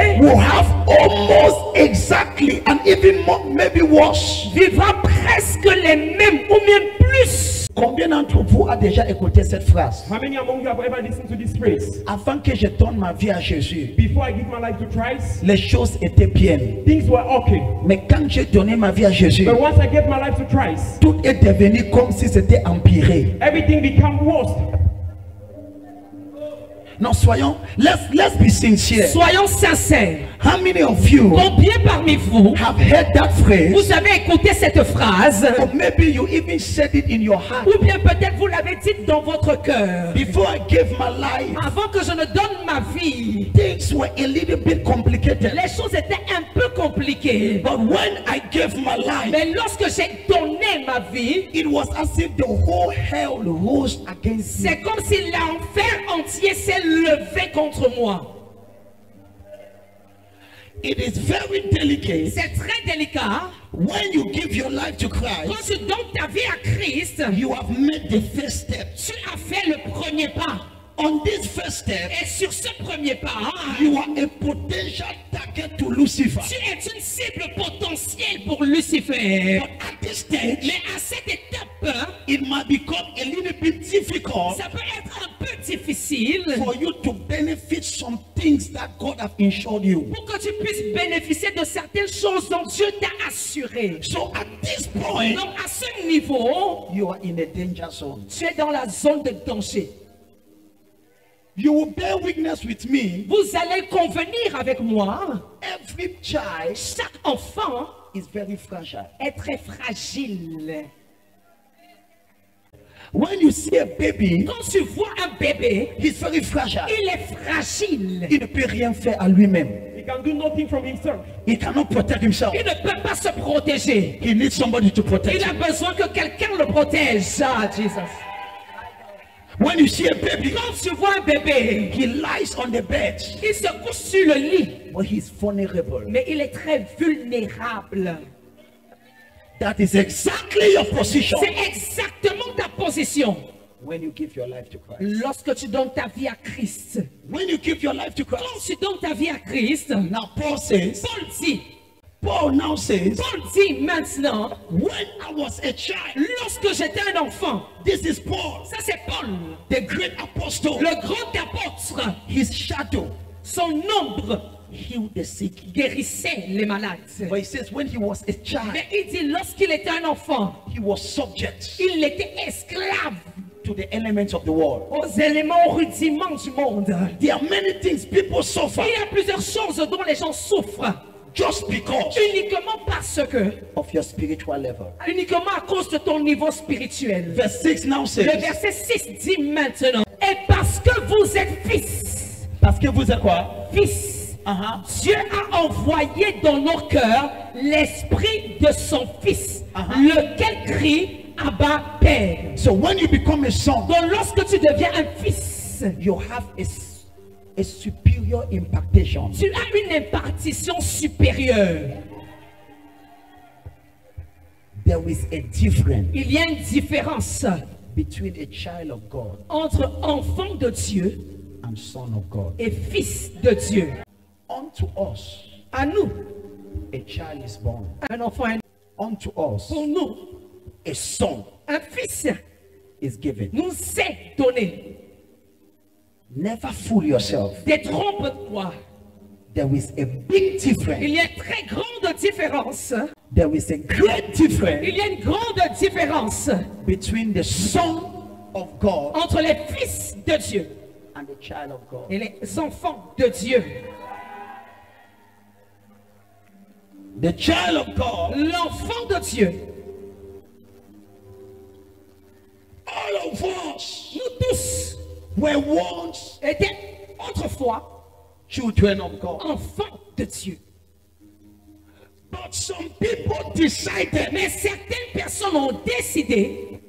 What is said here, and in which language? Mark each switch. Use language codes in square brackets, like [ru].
[en] will have almost exactly and even more, maybe worse. [fr] vivra presque les mêmes ou même plus. Combien d'entre vous a déjà écouté cette phrase? [en] How many among you have ever listened to this phrase? [fr] Avant que je donne ma vie à Jésus, [en] Before I give my life to Christ, [fr] les choses étaient bien. [en] things were okay. [fr] Mais quand j'ai donné ma vie à Jésus, [en] But once I gave my life to Christ, [fr] tout est devenu comme si c'était empiré. [en] everything became worse. Non, let's be sincere. [fr] Soyons sincères. [en] How many of you [fr] Combien parmi vous, [en] have heard that phrase? [fr] vous avez écouté cette phrase, [en] Or maybe you even said it in your heart. [fr] ou bien peut-être vous l'avez dit dans votre cœur. [en] Before I gave my life, [fr] Avant que je ne donne ma vie, [en] things were a little bit complicated. [fr] les choses étaient un peu compliquées. [en] But when I gave my life, [fr] Mais lorsque j'ai donné ma vie, [en] it was as if the whole hell rose against me. [fr] c'est comme si l'enfer entier s'est levé contre moi. [en] It is very delicate [fr] C'est très délicat. [en] when you give your life to [fr] Quand [en] Christ. [fr] tu donnes ta vie à Christ, [en] You have made the first step. [fr] tu as fait le premier pas. [en] On this first step, [fr] Et sur ce premier pas, [en] you are a potential target to Lucifer. [fr] tu es une cible potentielle pour Lucifer. [en] But at this stage, [fr] Mais à cette étape, [en] it might become a little bit difficult [fr] ça peut être un peu difficile [en] for you to benefit some things that God have insured you. [fr] pour que tu puisses bénéficier de certaines choses dont Dieu t'a assuré. [en] So at this point, [fr] Donc à ce niveau, [en] you are in a danger zone. [fr] tu es dans la zone de danger. [en] You will bear witness with me. [fr] Vous allez convenir avec moi, [en] Every child [fr] chaque enfant [en] is very fragile. [fr] est très fragile. [en] When you see a baby, [fr] Quand tu vois un bébé, [en] he's very fragile. [fr] il est fragile. Il ne peut rien faire à lui-même. [en] He can do nothing from himself. He cannot protect himself. [fr] Il ne peut pas se protéger. [en] He needs somebody to protect [fr] Il a [en] him. [fr] besoin que quelqu'un le protège. [en] Ah, Jesus. When you see a baby, [fr] Quand tu vois un bébé, [en] he lies on the bed, [fr] il se couche sur le lit, [en] but he's vulnerable. [fr] mais il est très vulnérable. [en] That is exactly your position [fr] C'est exactement ta position [en] when you give your life to Christ. [fr] lorsque tu donnes ta vie à Christ. [en] When you give your life to [fr] Quand [en] Christ. [fr] tu donnes ta vie à Christ, [en] Now Paul says, [fr] Paul [en] now says, [fr] dit maintenant, [en] when I was a child, [fr] lorsque j'étais un enfant, [en] this is Paul, [fr] ça c'est Paul, [en] the great apostle, [fr] le grand apôtre, [en] his shadow [fr] son ombre [en] healed the sick. [fr] guérissait les malades. [en] But he says when he was a child, [fr] Mais il dit lorsqu'il était un enfant, [en] he was subject [fr] il était esclave [en] to the elements of the world. [fr] aux éléments rudiments du monde. [en] There are many things people suffer [fr] Il y a plusieurs choses dont les gens souffrent [en] just because [fr] uniquement parce que, [en] of your spiritual level. [fr] uniquement à cause de ton niveau spirituel. [en] Verse 6 now [fr] Le [en] says, [fr] verset 6 dit maintenant, et parce que vous êtes fils, parce que vous êtes quoi? fils, Dieu a envoyé dans nos cœurs l'esprit de son fils, lequel crie Abba Père. [en] So when you become a son, [fr] Donc lorsque tu deviens un fils, [en] you have a superior impactation. [fr] tu as une impartition supérieure. [en] There is a difference [fr] Il y a une différence [en] between a child of God [fr] entre enfant de Dieu [en] and son of God. [fr] et fils de Dieu. [en] Unto us, [fr] À nous, [en] a child is born. [fr] un enfant est né. [en] Unto us, [fr] Pour nous, [en] a son [fr] un fils [en] is given. [fr] nous est donné. [en] Never fool yourself. [fr] Détrompe-toi. [en] There is a big difference. [fr] Il y a une très grande différence. [en] There is a great difference [fr] Il y a une grande différence [en] between the son of God [fr] entre les fils de Dieu [en] and the child of God. [fr] et les enfants de Dieu. [en] The child of God, [fr] L'enfant de Dieu, [en] all of us [fr] nous tous [en] were once [fr] étions autrefois [en] children of God. [fr] enfants de Dieu. [en] But some people decided [fr] Mais certaines personnes ont décidé